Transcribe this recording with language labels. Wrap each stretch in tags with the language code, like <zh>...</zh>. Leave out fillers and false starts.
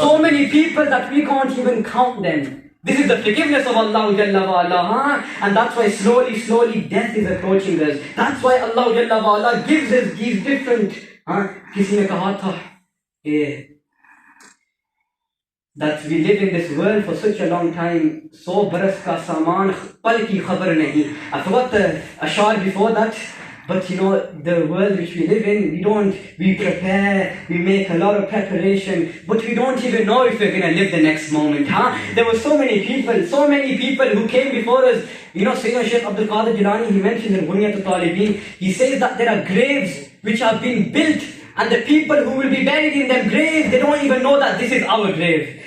<en>So many people that we can't even count them. This is the forgiveness of Allah Jalla wa Ala, and that's why slowly death is approaching us. That's why Allah Jalla wa Ala gives us these different.</en> <hi>किसी ने कहा था</hi> <en>that we live in this world for such a long time.</en> <hi>100 बरस का सामान पल की खबर नहीं.</hi> <en>I forgot the ashar before that. But the world which we live in, we prepare, we make a lot of preparation, but we don't even know if we're going to live the next moment, There were so many people who came before us. Sayyidina Shaykh Abdul Qadir Jilani, he mentions in Bunyat al-Talibin, he says that there are graves which have been built, and the people who will be buried in them graves, they don't even know that this is our grave.</en>